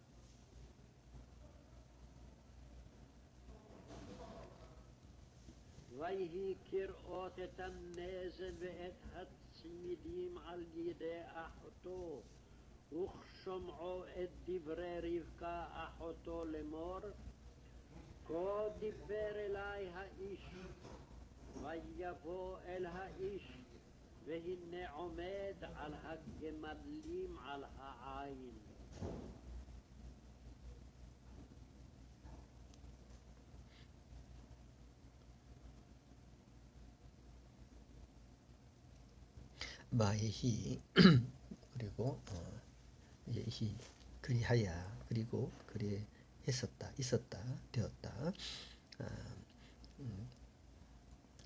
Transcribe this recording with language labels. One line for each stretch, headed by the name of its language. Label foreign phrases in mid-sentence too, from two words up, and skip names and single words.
Hebrew: ויהי כראות את הנזל ואת הצמידים על ידי אחותו, וכשומעו את דברי רבקה אחותו לאמור, כה דיבר אלי האיש. ויבוא אל האיש, והנה עומד על הגמלים על העין.
Korean: 마에히 그리고 예히 그리하야, 그리고 그리했었다, 있었다, 되었다.